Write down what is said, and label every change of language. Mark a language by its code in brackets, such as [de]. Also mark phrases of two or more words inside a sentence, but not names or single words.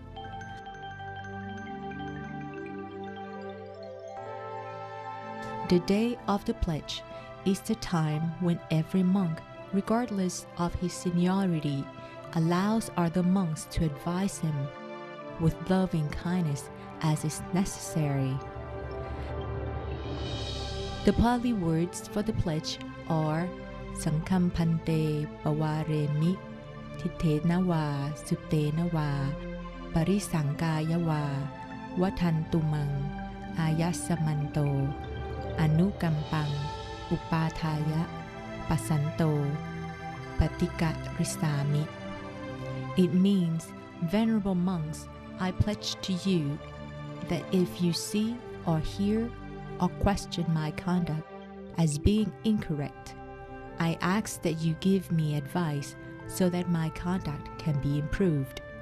[en] The Day of the Pledge is the time when every monk, regardless of his seniority, allows other monks to advise him with loving kindness as is necessary. The Pali words for the pledge are [pi] Sangham Pante Pawaremi Titena Sutena Parisangkaya Watantumang Ayasamanto Anukampang Upataya Pasanto Patika Risami. [en] It means, Venerable monks, I pledge to you that if you see or hear or question my conduct as being incorrect, I ask that you give me advice so that my conduct can be improved.